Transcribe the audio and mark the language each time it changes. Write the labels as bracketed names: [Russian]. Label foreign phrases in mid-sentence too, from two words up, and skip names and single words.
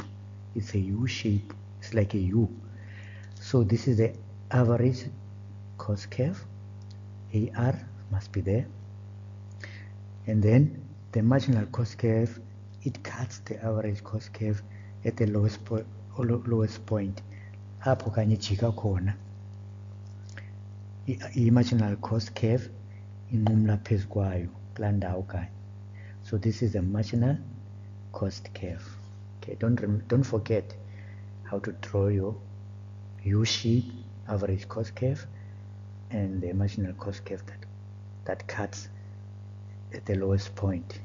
[English] It's a U shape. It's like a U. So this is the average cost curve. AR must be there. And then the marginal cost curve, it cuts the average cost curve at the lowest point. [Xhosa] Apho kanye jika khona i- [English] marginal cost curve [Xhosa] inqumla phezu kwayo kulaa ndawo kanye. [English] So this is the marginal cost curve. Okay, don't forget how to draw your U-shape average cost curve and the marginal cost curve that cuts at the lowest point.